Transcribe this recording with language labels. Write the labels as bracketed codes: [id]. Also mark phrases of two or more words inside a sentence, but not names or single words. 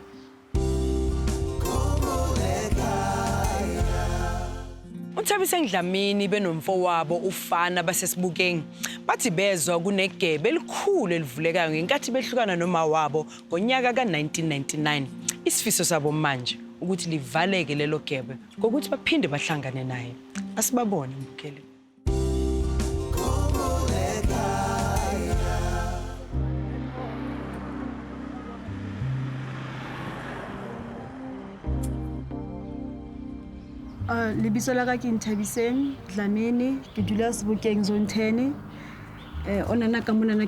[zu] UThabise Ndlamini benomfowabo ufana basesibukeng bathi bezwa kunegebe elikhulu elivulekayo ngenkathi behlukana noma wabo ngonyaka ka1999. Isifiso sabo manje ukuthi livaleke lelo gebe ngokuthi baphinde bahlangane naye. Asibabone mbukeli. [st] Lebitso la ka ke Nthabiseng Dlamini ke dula Sebokeng zone 10 onana ka monana